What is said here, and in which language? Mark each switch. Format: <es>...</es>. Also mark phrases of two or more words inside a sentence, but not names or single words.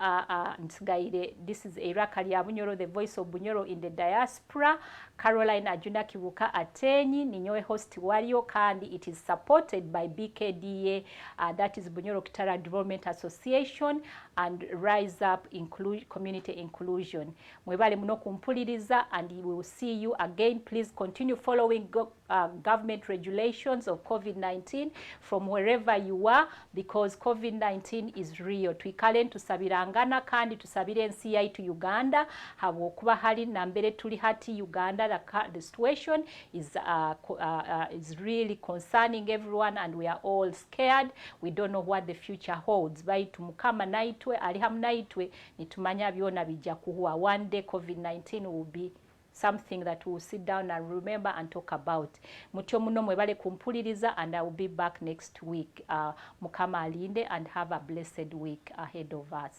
<en>This is Hierarchy Bunyoro, the voice of Bunyoro in the diaspora.</en> <nyo>Caroline Ajuna Kibuka Atenyi, Ninyoe host Wario Kandi.</nyo> <en>It is supported by BKDA, that is Bunyoro Kitara Development Association, and Rise Up Community Inclusion.</en> <nyo>Mwebale muno kumpuliriza,</nyo> <en>and we will see you again. Please continue following government regulations of COVID-19 from wherever you are, because COVID-19 is real.</en> <nyo>Twikale tusabirangana kandi tusabire ensi yaitu Uganda habwokuba hali nambere tuli hati Uganda.</nyo> <en>The situation is really concerning everyone, and we are all scared. We don't know what the future holds.</en> <nyo>Baitu mukama naitwe alihamu naitwe nitumanya byona bijja kuhuwa.</nyo> <en>One day COVID-19 will be something that we'll sit down and remember and talk about.</en> <nyo>Mutyo muno mwebale kumpuliriza,</nyo> <en>and I will be back next week.</en> <nyo>Mukama alinde,</nyo> <en>and have a blessed week ahead of us.</en>